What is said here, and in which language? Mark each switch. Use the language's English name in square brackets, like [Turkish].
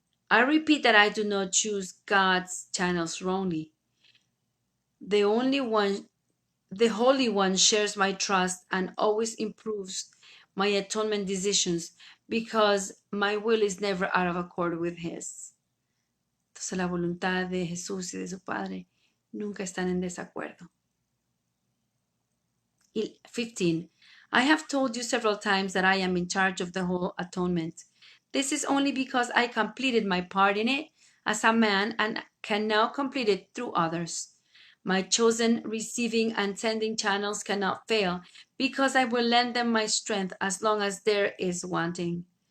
[English] I repeat that I do not choose God's channels wrongly. The only one, the Holy One shares my trust and always improves my atonement decisions because my will is never out of accord with His. [Spanish] Entonces la voluntad de Jesús y de su Padre nunca están en desacuerdo. [English] 15. I have told you several times that I am in charge of the whole atonement. This is only because I completed my part in it as a man and can now complete it through others. My chosen receiving and sending channels cannot fail because I will lend them my strength as long as there is wanting.